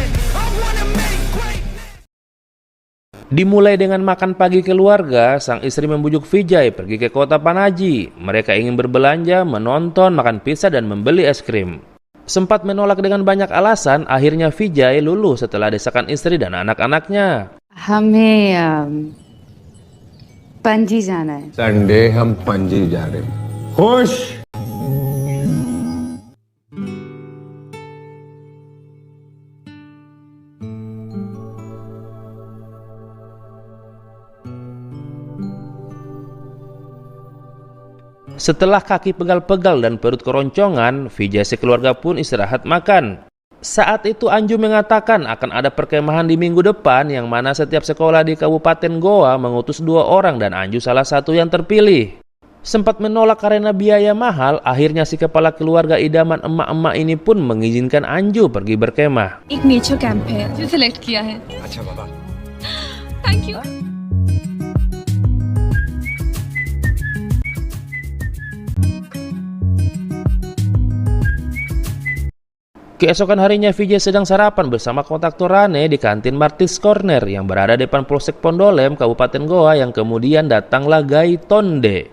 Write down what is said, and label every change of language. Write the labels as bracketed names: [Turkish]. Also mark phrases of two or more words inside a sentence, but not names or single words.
[Indonesian] Dimulai dengan makan pagi keluarga, sang istri membujuk Vijay pergi ke kota Panaji. Mereka ingin berbelanja, menonton, makan pizza, dan membeli es krim. Sempat menolak dengan banyak alasan, akhirnya Vijay luluh setelah desakan istri dan anak-anaknya. [Hindi] हमें पणजी जाना है। संडे हम पणजी जा रहे हैं। खुश। [Indonesian] Setelah kaki pegal-pegal dan perut keroncongan, Vijay sekeluarga pun istirahat makan. Saat itu Anju mengatakan akan ada perkemahan di minggu depan yang mana setiap sekolah di Kabupaten Goa mengutus 2 orang dan Anju salah satu yang terpilih. Sempat menolak karena biaya mahal, akhirnya si kepala keluarga idaman emak-emak ini pun mengizinkan Anju pergi berkemah. [Hindi] एक [English] nature camp [Hindi] है जो सिलेक्ट किया है। अच्छा बाबा। [English] thank you. [Indonesian] Keesokan harinya Vijay sedang sarapan bersama kontraktor Rane di kantin Martis Corner yang berada depan Polsek Pondolem, Kabupaten Goa, yang kemudian datanglah Gaitonde.